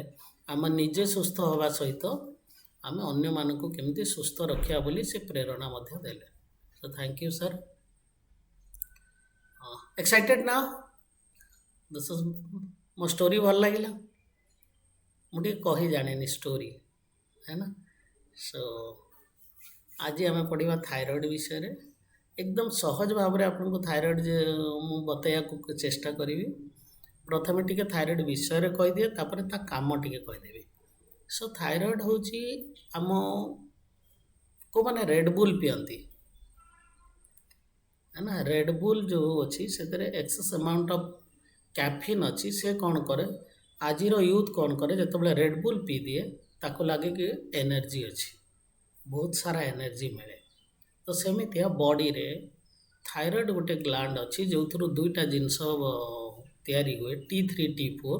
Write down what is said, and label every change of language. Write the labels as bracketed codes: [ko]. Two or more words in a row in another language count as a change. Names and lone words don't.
[or] ଆମେ ନିଜେ ସୁସ୍ଥ ହେବା ସହିତ ଆମେ ଅନ୍ୟମାନଙ୍କୁ କେମିତି ସୁସ୍ଥ ରଖିବା ବୋଲି ସେ ପ୍ରେରଣା ମଧ୍ୟ ଦେଲେ। [en] So thank you sir. Excited na? this is [or] ମୋ ଷ୍ଟୋରି ଭଲ ଲାଗିଲା? ମୁଁ ଟିକେ କହି ଜାଣିନି ଷ୍ଟୋରି, [hi] है ना। [or] ସୋ ଆଜି ଆମେ ପଢ଼ିବା ଥାଇରଏଡ଼ ବିଷୟରେ। ଏକଦମ ସହଜ ଭାବରେ ଆପଣଙ୍କୁ ଥାଇରଏଡ଼ ମୁଁ ବତେଇବାକୁ ଚେଷ୍ଟା କରିବି। ପ୍ରଥମେ ଟିକେ ଥାଇରଏଡ଼ ବିଷୟରେ କହିଦିଏ, ତାପରେ ତା କାମ ଟିକେ କହିଦେବି। ସୋ ଥାଇରଏଡ଼ ହେଉଛି ଆମ କେଉଁମାନେ ରେଡ୍ ବୁଲ୍ ପିଅନ୍ତି, [hi] है ना। [or] ରେଡ୍ ବୁଲ୍ ଯେଉଁ ଅଛି ସେଥିରେ [en] excess amount of caffeine [or] ଅଛି। ସେ କ'ଣ କରେ, ଆଜିର ୟୁଥ୍ କ'ଣ କରେ, ଯେତେବେଳେ ରେଡ୍ ବୁଲ୍ ପିଇଦିଏ ତାକୁ ଲାଗେ କି ଏନର୍ଜି ଅଛି, ବହୁତ ସାରା ଏନର୍ଜି ମିଳେ। ତ ସେମିତିଆ ବଡ଼ିରେ ଥାଇରଏଡ଼ ଗୋଟେ ଗ୍ଲାଣ୍ଡ ଅଛି, ଯେଉଁଥିରୁ ଦୁଇଟା ଜିନିଷ ତିଆରି ହୁଏ, T3 T4।